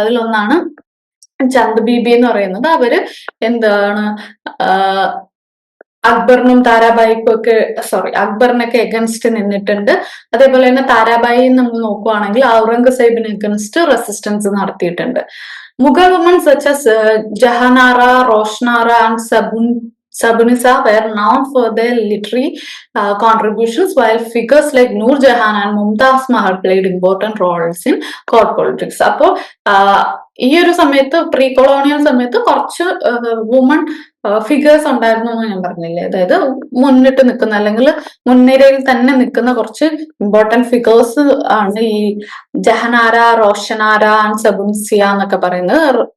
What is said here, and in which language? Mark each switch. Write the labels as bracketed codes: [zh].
[ml] അതിലൊന്നാണ് ചന്ദ് ബീബി എന്ന് പറയുന്നത്. അവര് എന്താണ് അക്ബറിനും താരാബായിക്കും ഒക്കെ അക്ബറിനൊക്കെ എഗൻസ്റ്റ് നിന്നിട്ടുണ്ട്. അതേപോലെ തന്നെ താരാബായി നമ്മൾ നോക്കുവാണെങ്കിൽ ഔറംഗസേബിന് എഗൻസ്റ്റ് റെസിസ്റ്റൻസ് നടത്തിയിട്ടുണ്ട്. [en] Mughal woman such as Jahanara, Roshanara and Sabunisa were known for their literary contributions, while figures like Noor Jahan and Mumtaz Mahal played important roles in court politics. [ml] അപ്പോൾ ഈ ഒരു സമയത്ത് പ്രീ കൊളോണിയൽ സമയത്ത് കുറച്ച് വുമൺ ഫിഗേഴ്സ് ഉണ്ടായിരുന്നു എന്ന് ഞാൻ പറഞ്ഞില്ലേ. അതായത് മുന്നിട്ട് നിൽക്കുന്ന അല്ലെങ്കിൽ മുൻനിരയിൽ തന്നെ നിൽക്കുന്ന കുറച്ച് ഇമ്പോർട്ടന്റ് ഫിഗേഴ്സ് ആണ് ഈ ജഹനാര, റോഷനാര ആൻഡ് സബുൻസിയ എന്നൊക്കെ പറയുന്നത്.